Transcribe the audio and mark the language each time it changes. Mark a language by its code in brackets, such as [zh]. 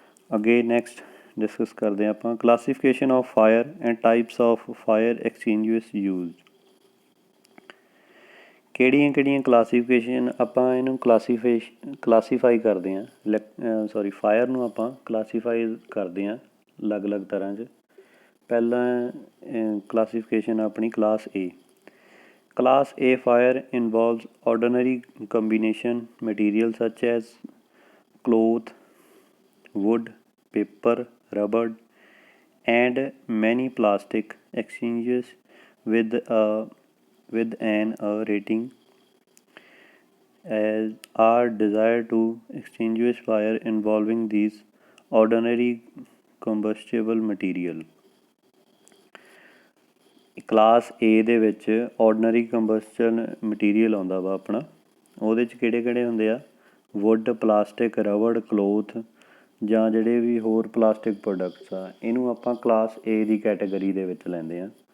[pa] ਅੱਗੇ next discuss ਕਰਦੇ ਹਾਂ ਆਪਾਂ [en] Classification of fire and types of fire extinguish used. [pa] ਕਿਹੜੀਆਂ ਕਲਾਸੀਫਿਕੇਸ਼ਨ ਆਪਾਂ ਇਹਨੂੰ ਕਲਾਸੀਫਾਈ ਕਰਦੇ ਹਾਂ ਫਾਇਰ ਨੂੰ ਆਪਾਂ ਕਲਾਸੀਫਾਈ ਕਰਦੇ ਹਾਂ ਅਲੱਗ-ਅਲੱਗ ਤਰ੍ਹਾਂ 'ਚ। ਪਹਿਲਾਂ ਕਲਾਸੀਫਿਕੇਸ਼ਨ ਆਪਣੀ class A. [en] Class A fire involves ordinary combination material such as cloth, wood, paper, rubber, and many plastic extinguishers with an rating as are desired to extinguish fire involving these ordinary combustible material। [pa] Class ਏ ਦੇ ਵਿੱਚ ordinary ਕੰਬਸਸ਼ਨ material ਆਉਂਦਾ ਵਾ ਆਪਣਾ। ਉਹਦੇ 'ਚ ਕਿਹੜੇ ਹੁੰਦੇ ਆ, ਵੁੱਡ, ਪਲਾਸਟਿਕ, ਰਬੜ, ਕਲੋਥ ਜਾਂ ਜਿਹੜੇ ਵੀ ਹੋਰ ਪਲਾਸਟਿਕ ਪ੍ਰੋਡਕਟਸ ਆ ਇਹਨੂੰ ਆਪਾਂ ਕਲਾਸ ਏ ਦੀ ਕੈਟਾਗਰੀ ਦੇ ਵਿੱਚ ਲੈਂਦੇ ਹਾਂ।